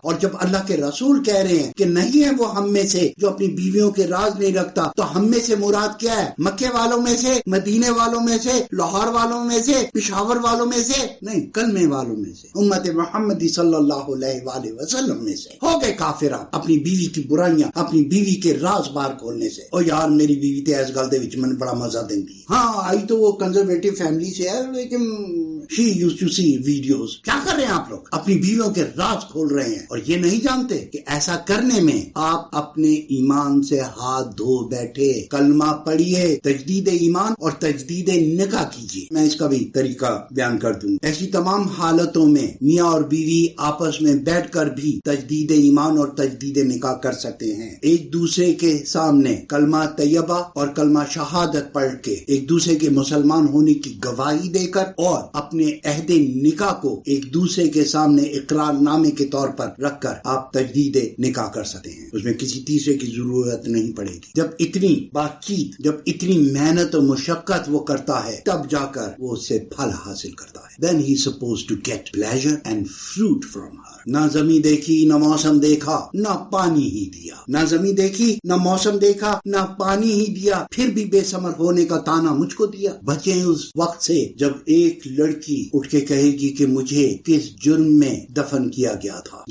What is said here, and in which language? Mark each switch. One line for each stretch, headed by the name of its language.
Urdu: اور جب اللہ کے رسول کہہ رہے ہیں کہ نہیں ہے وہ ہم میں سے جو اپنی بیویوں کے راز نہیں رکھتا, تو ہم میں سے مراد کیا ہے؟ مکے والوں میں سے, مدینے والوں میں سے, لاہور والوں میں سے, پشاور والوں میں سے نہیں, کلمے والوں میں سے, امت محمدی صلی اللہ علیہ وآلہ وسلم میں سے. ہو گئے کافر اپنی بیوی کی برائیاں, اپنی بیوی کے راز باہر کھولنے سے.
Punjabi: اور یار میری بیوی تے اس گل دے وچ من بڑا مزہ دیندی.
Urdu: ہاں آئی تو وہ کنزرویٹو فیملی سے ہے, لیکن
English: she used to see videos.
Urdu: کیا کر رہے ہیں آپ لوگ؟ اپنی بیویوں کے راز کھول رہے ہیں اور یہ نہیں جانتے کہ ایسا کرنے میں آپ اپنے ایمان سے ہاتھ دھو بیٹھے. کلمہ پڑھیے, تجدید ایمان اور تجدید نکاح کیجیے. میں اس کا بھی طریقہ بیان کر دوں. ایسی تمام حالتوں میں میاں اور بیوی آپس میں بیٹھ کر بھی تجدید ایمان اور تجدید نکاح کر سکتے ہیں. ایک دوسرے کے سامنے کلمہ طیبہ اور کلمہ شہادت پڑھ کے ایک دوسرے کے مسلمان ہونے کی گواہی دے کر اور اپنے عہد نکاح کو ایک دوسرے کے سامنے اقرار نامے کے طور پر رکھ کر آپ تجدید نکاح کر سکتے ہیں. اس میں کسی تیسرے کی ضرورت نہیں پڑے گی. جب اتنی بات چیت, جب اتنی محنت و مشقت وہ کرتا ہے تب جا کر وہ اس سے پھل حاصل کرتا ہے.
English: Then he is supposed to get pleasure and fruit from her.
Urdu: نہ زمین دیکھی نہ موسم دیکھا نہ پانی ہی دیا. نہ زمین دیکھی نہ موسم دیکھا نہ پانی ہی دیا, پھر بھی بے ثمر ہونے کا تانا مجھ کو دیا. بچیں اس وقت سے جب ایک لڑکی اٹھ کے کہے گی کہ مجھے کس جرم میں دفن کیا گیا تھا.